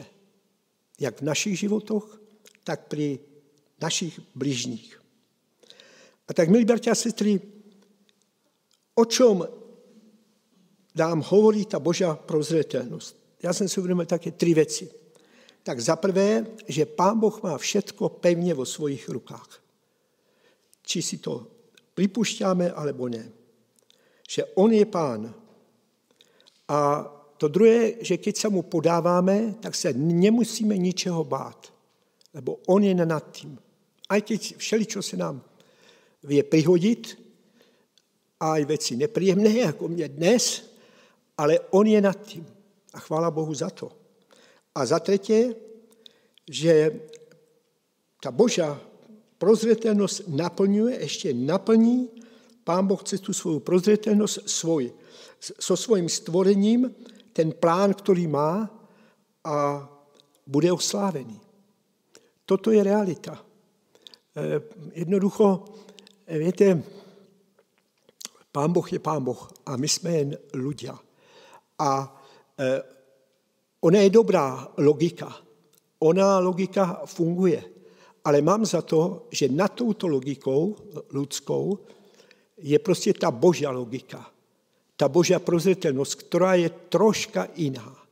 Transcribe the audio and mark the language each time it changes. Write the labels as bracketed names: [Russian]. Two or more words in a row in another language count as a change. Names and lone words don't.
[Czech] Jak v našich životoch, tak při našich bližních. [Slovak] A tak, milí bratia a sestry, o čom nám hovorí ta Božá prozřetelnost? [Czech] Já jsem si uvědomil také 3 věci. [Slovak] Tak za prvé, že Pán Boh má všetko pevně vo svojich rukách. Či si to připušťáme, alebo ne. Že on je Pán. [Czech] A to druhé, že keď se mu podáváme, tak se nemusíme ničeho bát. [Slovak] Lebo on je nad tím. A keď všeličo se nám vie prihodit, a i věci nepříjemné, jako mě dnes, ale on je nad tím. A chvála Bohu za to. [Czech] A za třetí, že ta Božá prozřetelnost naplňuje, ještě naplní, Pán Boh chce tu svou prozřetelnost so svým stvorením, ten plán, který má, [Slovak] a bude oslávený. Toto je realita. Jednoducho, [Czech] víte, Pán Boh je Pán Boh a my jsme jen ľudia. A ona je dobrá logika. Ona logika funguje. Ale mám za to, že nad touto logikou lidskou je prostě ta Božia logika. Ta Božia prozřetelnost, která je troška jiná.